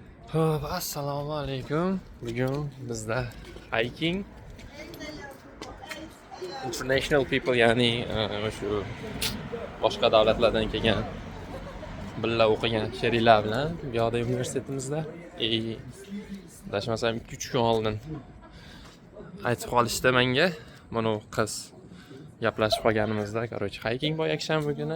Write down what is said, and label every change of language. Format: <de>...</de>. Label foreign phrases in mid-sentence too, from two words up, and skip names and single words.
<uz>Ho'p, assalomu alaykum. Bugun bizda</uz> <en>hiking international people,</en> <uz>ya'ni shu boshqa davlatlardan kelgan birga o'qigan sheriklar bilan bu yoqda universitetimizda adashmasam 2-3 kun oldin aytib qolishdi menga. Mana qiz gaplashib qolganimizda, короче, hiking bor yakshanba kuni.</uz>